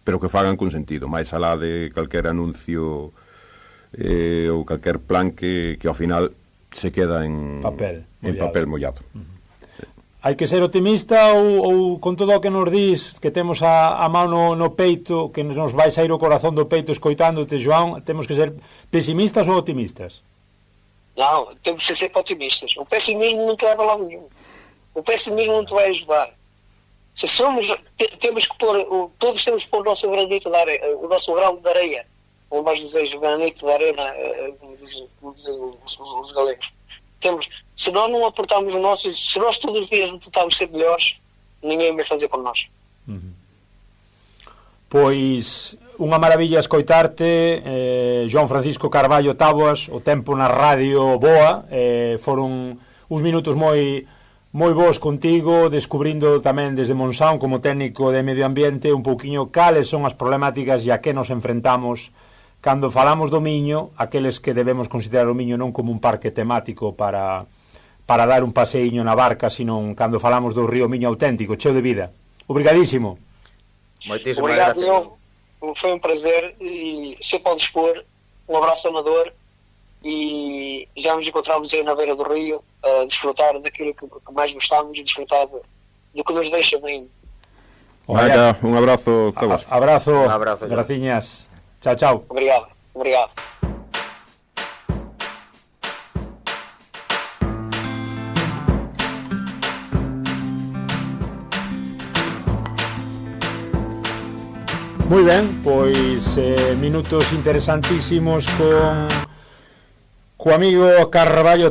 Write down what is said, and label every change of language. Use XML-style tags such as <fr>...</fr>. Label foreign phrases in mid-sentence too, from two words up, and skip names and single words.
<gl>pero que fagan con sentido, máis alá de calquer anuncio ou calquer plan que ao final se queda en papel mollado. Hai que ser optimista ou con todo o que nos dís, que temos a mão no peito, que nos vai sair o corazón do peito escoitándote, João, temos que ser pesimistas ou optimistas?</gl> <pt>Não, temos que ser otimistas. O pessimismo não te leva a lado nenhum. O pessimismo não te vai ajudar. Se somos, temos que pôr, todos temos que pôr o nosso granito de areia, o nosso grão de areia, como nós dizemos, o</pt> <es>granito de arena,</es> <pt>como dizem os galegos. Se nós não aportarmos o nosso, se nós todos os dias não tentarmos ser melhores, ninguém vai fazer por nós.</pt> <gl>Pois unha maravilla escoitarte, João Francisco Carballo Táboas, o tempo na radio boa, foron uns minutos moi bons contigo, descubrindo tamén desde Monsaún como técnico de medio ambiente un pouquiño cales son as problemáticas e a que nos enfrentamos cando falamos do Miño, aqueles que debemos considerar o Miño non como un parque temático para dar un paseiño na barca, sino cando falamos do río Miño auténtico, cheo de vida. Obrigadísimo.</gl> <pt>Obrigado, Leão. Foi um prazer e sempre ao dispor. Um abraço amador e já nos encontramos aí na beira do rio a desfrutar daquilo que mais gostamos e desfrutar do que nos deixa bem. Olha,</pt> <gl>un abrazo. Abrazo, graciñas. Chao, chao.</gl> <pt>Obrigado.</pt> <gl>Moi ben, pois minutos interesantísimos co amigo Carballo</gl>